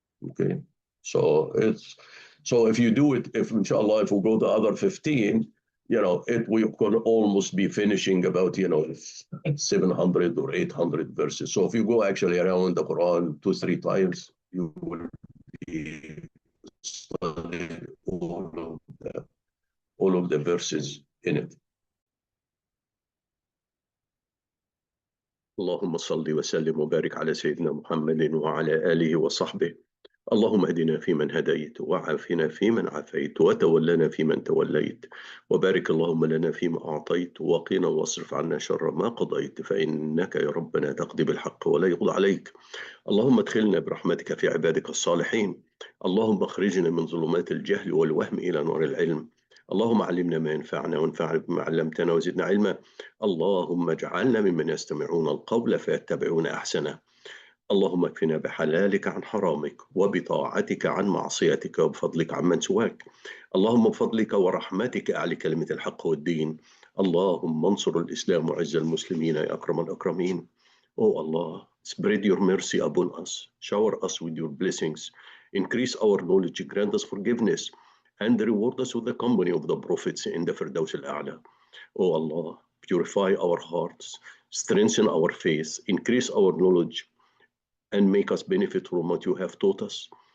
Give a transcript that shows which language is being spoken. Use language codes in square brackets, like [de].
[en] Okay, so if you do it, if inshallah, if we go to other 15, we could almost be finishing about 700 or 800 verses. So if you go actually around the Quran 2-3 times, you will be studying all of the verses in it. [ar] اللهم صل وسلم وبارك على سيدنا محمد وعلى آله وصحبه. اللهم اهدنا فيمن هديت وعافنا فيمن عافيت وتولنا فيمن توليت وبارك اللهم لنا فيما أعطيت وقنا واصرف عنا شر ما قضيت فإنك يا ربنا تقضي بالحق ولا يقضى عليك. اللهم ادخلنا برحمتك في عبادك الصالحين. اللهم اخرجنا من ظلمات الجهل والوهم إلى نور العلم. اللهم علمنا ما ينفعنا وانفعنا بما علمتنا وزدنا علما. اللهم اجعلنا ممن يستمعون القول فيتبعون أحسنه. اللهم اكفنا بحلالك عن حرامك وبطاعتك عن معصيتك وبفضلك عمن سواك. اللهم بفضلك ورحمتك أعلي كلمة الحق والدين. اللهم انصر الإسلام وعز المسلمين يا أكرم الأكرمين. [en] Oh Allah, spread your mercy upon us. Shower us with your blessings. Increase our knowledge, grant us forgiveness, and reward us with the company of the prophets in the Firdaus al-A'la. Oh Allah, purify our hearts, strengthen our faith, increase our knowledge, and make us benefit from what you have taught us.